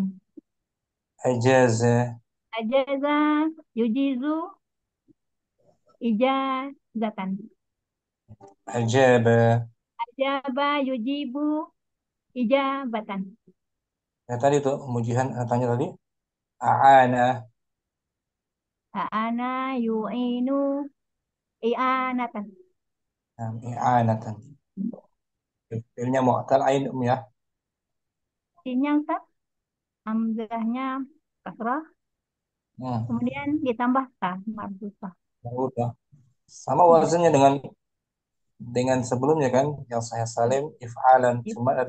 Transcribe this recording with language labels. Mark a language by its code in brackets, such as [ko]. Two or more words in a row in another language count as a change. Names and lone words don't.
[ar] أجاز, أجاز يجيز إجازةً. أجاب. أجاب يجيب إجابةً. [id] Ya tadi tuh mujihan tanya tadi. [ar] أعان, أعان يعين إعانةً. إعانةً. [id] Fiilnya [ar] معتل العين [id] ya. Sinyal tak? Hamzahnya kasrah. Hmm, Kemudian ditambah [ar] تاء مربوطة. [id] udah. Sama Ya. wazannya dengan sebelumnya kan, yang saya salim if'alan, cuma ada